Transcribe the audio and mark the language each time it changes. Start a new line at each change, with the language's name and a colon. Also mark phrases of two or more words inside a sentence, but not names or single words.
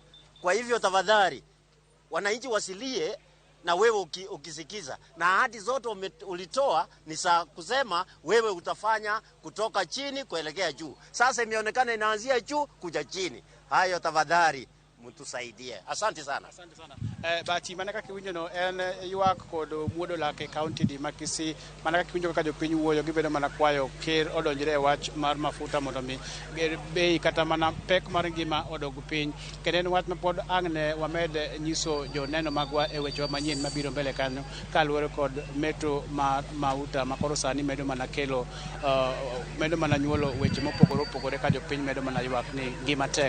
Swahili: Kwa hivyo tafadhali wananchi wasilie, na wewe ukisikiza na ahadi zote ulitoa ni saa kusema wewe utafanya kutoka chini kuelekea juu. Sasa imeonekana inaanzia juu kuja chini. Hayo tafadhali mtusaidie. Asante sana. Asante sana.
Luo (Kenya and Tanzania): Bati manaka kiwinjo no en yuak kod muodo
English: lake county
Luo (Kenya and Tanzania): di Makisi. Manaka kiwinjo kaka jopiny wuoyo gibedo mana kwayo ker odonjre wach mar mafuta mondo mi bei kata mana pek mar ngima odog piny. Kendo en wach mapod angne wamed nyiso joneno magwa e weche manyien mabiro mbele kanyo kaluwore kod meto mar mauta makoro sani medo mana kelo medo mana nyuolo weche mopogore ka jopiny medo mana yuak ni ngima tek.